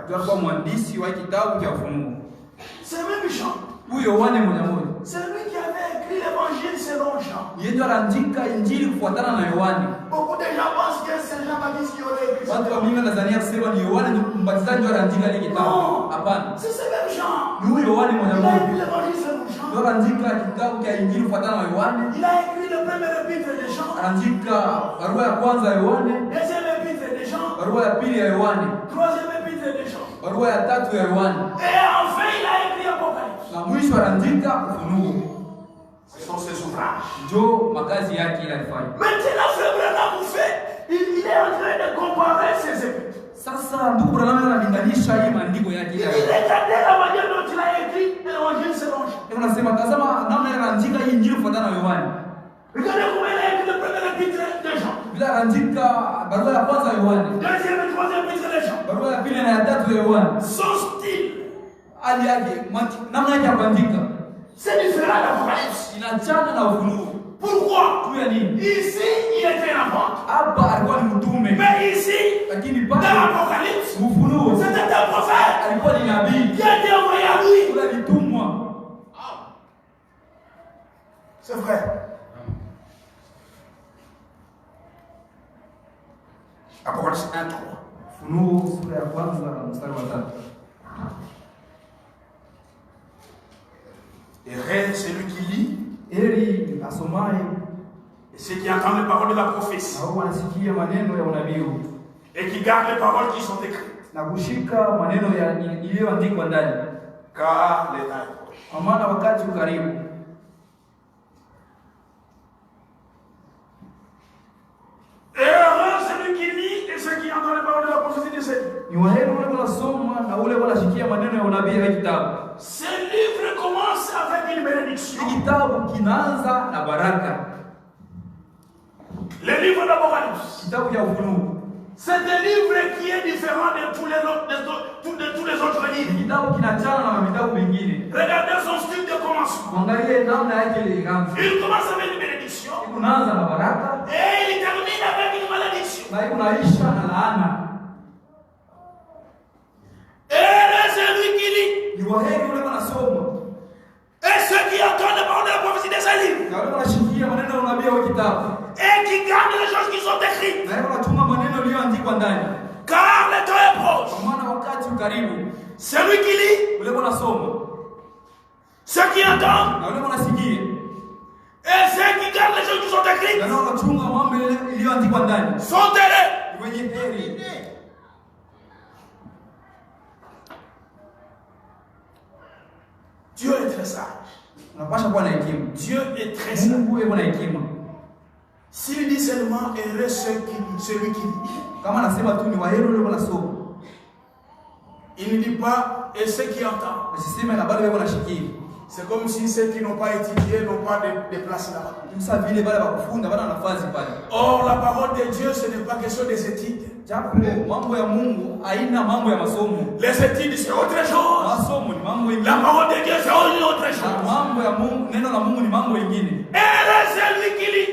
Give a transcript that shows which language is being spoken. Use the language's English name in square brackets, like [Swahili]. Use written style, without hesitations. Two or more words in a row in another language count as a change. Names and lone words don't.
[Swahili] ndio alikuwa mwandishi wa kitabu cha Ufunuo. [French] C'est le même Jean. [Swahili] Huyo Yohane mmoja mmoja [French] C'est lui qui avait écrit l'évangile selon Jean. [Swahili] yeye ndio aliandika injili kufuatana na Yohane. [French] Beaucoup de gens pensent que c'est Jean-Baptiste qui aurait écrit ça. [Swahili] Watu wa mingi wanadhania kusema ni Yohane ndio mbatizaji ndio aliandika ile kitabu. [French] Non, [Swahili] Hapana. [French] c'est ce même Jean. [Swahili] Ni huyo Yohane mmoja [French] Il a écrit [Swahili] mmoja [French] l'évangile selon Jean. [Swahili] ndio aliandika kitabu cha injili kufuatana na Yohane. [French] Il a écrit le premier épître de Jean, [Swahili] Aliandika barua ya kwanza ya Yohane, [French] deuxième épître de Jean, [Swahili] barua ya pili ya Yohane, [French] troisième épître de Jean. [Swahili] barua ya tatu ya Yohane, [French] Et enfin, il a écrit Apocalypse. [Swahili] na mwisho aliandika Ufunuo. [French] Ce sont ses ouvrages. [Swahili] Ndio makazi yake ile alifanya. [French] Maintenant, Frère Branham vous fait, il est en train de comparer ses épîtres. [Swahili] Sasa ndugu Branham analinganisha hii maandiko yake [French] Il [Swahili] ile. [French] regardait la manière dont il a écrit l'évangile selon Jean. [Swahili] Ndio nasema tazama namna ile anaandika hii injili kufuatana na Yohane. [French] Regardez comment il a écrit le premier épître de Jean. [Swahili] Bila anaandika barua ya kwanza ya Yohane, [French] Deuxième et troisième épître de Jean. [Swahili] barua ya pili na ya tatu ya Yohane. [French] Son style, [Swahili] Hali yake, namna yake ya kuandika [French] c'est différent d'Apocalypse. [Swahili] inachana na Ufunuo. [French] Pourquoi? [Swahili] Tu ya nini? [French] Ici, il était un apôtre. [Swahili] Hapa alikuwa ni mtume, [French] Mais ici, [Swahili] lakini [French] dans [Swahili] pale [French] l'Apocalypse, [Swahili] Ufunuo [French] c'était un prophète [Swahili] alikuwa ni nabii, [French] qui a été envoyé à lui. [Swahili] ule alitumwa. [French] C'est vrai. Apocalypse 1, 3. [Swahili] Ufunuo sura ya kwanza mstari wa 3. [French] Et celui qui lit [Swahili] Heri asomaye [French] et ceux qui entendent les paroles de la prophétie [Swahili] au anasikia maneno ya unabii [French] et qui gardent les paroles qui sont écrites. [Swahili] na kushika maneno iliyoandikwa ndani, [French] Car les temps est proche. [Swahili] kwa maana wakati ukaribu. [French] Et heureux celui qui lit et ceux qui entendent les paroles de la prophétie de cette vie. [Swahili] Ni waheri ule wanasoma na ule wanashikia maneno ya unabii ya kitabu. [French] Ce livre commence avec une bénédiction. [Swahili] Hii kitabu kinaanza na baraka. [French] Le livre d'Apocalypse, [Swahili] Kitabu cha Ufunuo [French] c'est un livre qui est différent de tous les autres, de tous les autres livres. [Swahili] ni kitabu kinachana na vitabu vingine. [French] Regardez son style de commencement. [Swahili] Mwangalie namna yake ilianza. [French] Il commence avec une bénédiction [Swahili] Kunaanza na baraka [French] et il termine avec une malédiction. [Swahili] na kunaisha na laana. [French] Et celui qui lit [Swahili] Ni waheri ule wanasoma [French] et ceux qui entendent les paroles de la prophétie de ce livre [Swahili] na wale wanashikia maneno ya unabii wa kitabu [French] et qui gardent les choses qui sont écrites. [Swahili] na wale wanachunga maneno yaliyoandikwa ndani, [French] Car le temps est proche. [Swahili] kwa maana wakati ukaribu. [French] Celui qui lit, [Swahili] Ule wanasoma [French] ceux qui entendent [Swahili] na wale wanasikia [French] et ceux qui gardent les choses qui sont écrites [Swahili] na wale wanachunga mambo iliyoandikwa ndani [French] sont heureux. [Swahili] ni wenye heri. [French] Dieu est très sage. [Swahili] Unapasha kuwa na hekima. [French] Dieu est très sage. [Swahili] Mungu yuko na hekima. [French] S'il dit seulement heureux celui qui lit, [Swahili] Kama anasema tu ni waheri ule wanasoma, [French] il ne dit pas et ceux qui entendent. [Swahili] asiseme na bale wanashikia. [French] C'est comme si ceux qui n'ont pas étudié n'ont pas de place là-bas. [Swahili] Msa vile bale bakufunda bana nafasi pale. [French] Or, la parole de Dieu, ce n'est pas question des études. [Swahili] Japo mambo ya Mungu haina mambo ya masomo. [French] Les études, c'est autre chose. [Swahili] Masomo ni mambo [French] La [Swahili] mengine. [French] parole de Dieu, c'est autre [Swahili] Na [French] chose. [Swahili] mambo ya Mungu, neno la Mungu ni mambo mengine. [French] Et celui qui lit,